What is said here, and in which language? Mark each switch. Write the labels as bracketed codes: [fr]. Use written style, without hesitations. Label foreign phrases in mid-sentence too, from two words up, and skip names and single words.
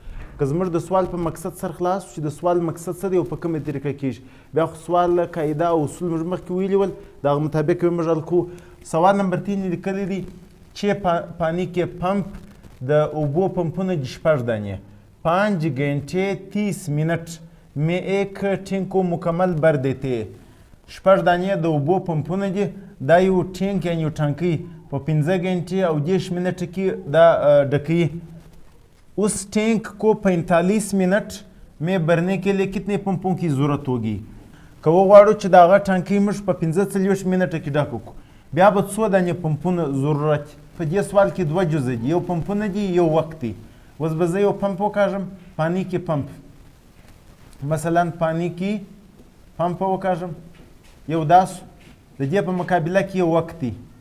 [ps] که زموږ د سوال په مقصد سر خلاص چې د سوال مقصد څه دی او په کومه طریقه کیږي بیا خو سوال قاعده او اصول موږ مخکې ویلي ول د هغه مطابق به موږ حل کوو. سوال نمبر 3 لیکلی دی چې پانی کې پمپ د اوبو پمپونه دي 6 دانې [ur] 5 گھنٹے 30 منٹ میں ایک ٹینک کو مکمل بھر دیتے ہیں. [ps] 6 دانې د اوبو پمپونه دي دا یو ټینک یعنی یو ټانکۍ په 15 घंटे او 10 منټ کې دا ډکوي. [ur] اس ٹینک کو 45 منٹ میں بھرنے کے لیے کتنے پمپوں کی ضرورت ہوگی. [ps] که وغواړو چې د هغه ټانکۍ موږ په 45 منټه کې ډک کړو بیا به څو دانې پمپونه ضرورت. په دې سوال کې دوه جزء دي یو پمپونه دي یو وخت دی. اوس به زه یو پمپ وکاږم پانی کې پمپ مثلا پانی کې پمپ وکاږم یو داس د دې په مقابله کې یو وخت دی.